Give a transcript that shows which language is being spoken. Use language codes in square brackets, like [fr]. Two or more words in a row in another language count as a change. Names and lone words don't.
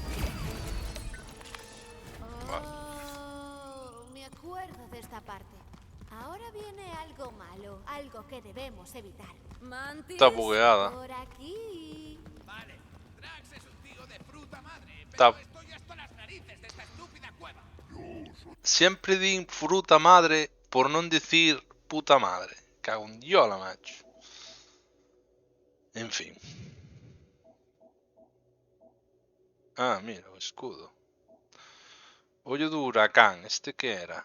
[es] Oh, me acuerdo de esta parte. Ahora viene algo malo, algo que debemos evitar. Mantis... Está bugueada. Por aquí. Vale, Drax es un tío de fruta madre, Está- pero estoy hasta las narices de esta estúpida cueva. [gl] Sempre din [es] fruta madre [gl] por non dicir [es] puta madre. [gl] Cago en diola, macho. En fin. Ah, mira, o escudo. Ollo do huracán, este que era?